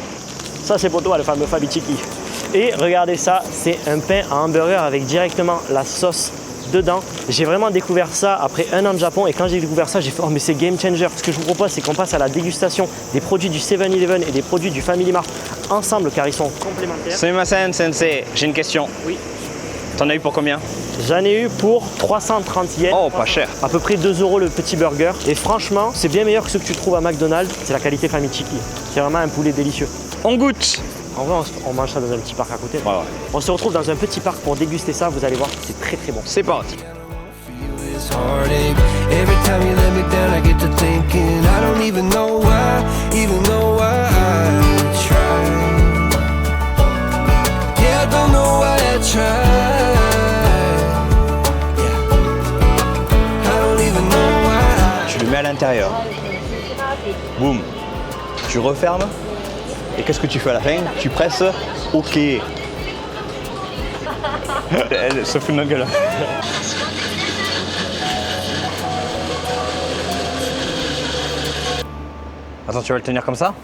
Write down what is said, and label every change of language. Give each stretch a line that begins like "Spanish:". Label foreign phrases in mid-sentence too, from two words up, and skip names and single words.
French: Ça c'est pour toi le fameux Famitiki. Et regardez ça, c'est un pain à hamburger avec directement la sauce dedans. J'ai vraiment découvert ça après 1 an de Japon et quand j'ai découvert ça, j'ai fait oh mais c'est
English: game changer.
French: Ce que je vous propose, c'est qu'on passe à la dégustation des produits du 7-Eleven et des produits du Family Mart ensemble car ils sont complémentaires.
Japanese: すみません先生,
French: j'ai une question. Oui. T'en as eu pour combien? J'en ai eu pour 330 yens. Oh, pas cher. À peu près 2 € le petit burger. Et franchement, c'est bien meilleur que ce que tu trouves à McDonald's. C'est la qualité Famitiki. C'est vraiment un poulet délicieux. On goûte. En vrai, on mange ça dans un petit parc à côté. Ouais. On se retrouve dans un petit parc pour déguster ça. Vous allez voir, c'est très très bon. C'est parti.
English: Every time you let me down, I get to thinking I don't even know why I try. Yeah, I don't know why I try. Yeah, I don't even know why.
French: Tu le mets à l'intérieur. Boum. Tu refermes. Et qu'est-ce que tu fais à la fin? Tu presses OK. Elle se fout de notre gueule. Attends, tu vas le tenir comme ça?